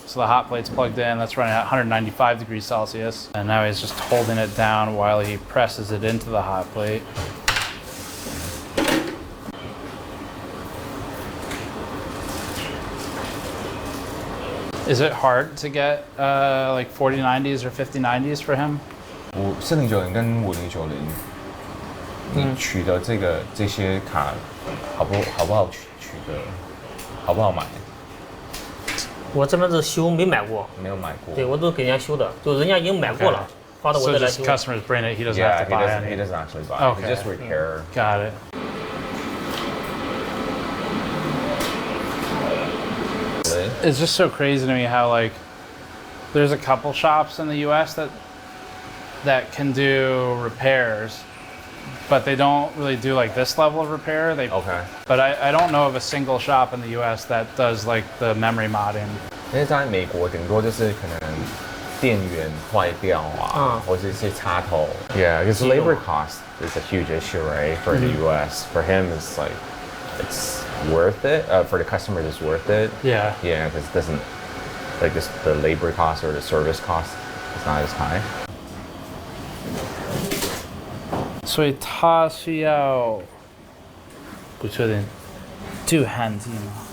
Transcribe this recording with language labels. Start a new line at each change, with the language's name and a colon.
English: So the hot plate's plugged in, that's running at 195 degrees Celsius, and now he's just holding it down while he presses it into the hot plate. Is it hard to get like 4090s or 5090s for him?
Chinese: 4090跟5090，你取的这些卡好不好取得？好不好买？我这边是修，没买过。没有买过。对，我都给人家修的，就人家已经买过了，发到我这来修。
English: So just customers bring it, he doesn't have to buy it. He doesn't actually buy it. Okay. He just repair. Got it. It's just so crazy to me how like there's a couple shops in the U.S. that can do repairs, but they don't really do like this level of repair. Okay. But I don't know of a single shop in the U.S. that does like the memory modding.
Chinese: 因为在美国顶多就是可能电源坏掉或者一些插头。
English: Yeah, because labor cost is a huge issue, right? For the U.S. For him, it's like it's worth it. For the customer, it's worth it. Yeah. Yeah, because it doesn't like this, the labor cost or the service cost is not as high.
Chinese: 所以它是要不确定镀焊剂吗？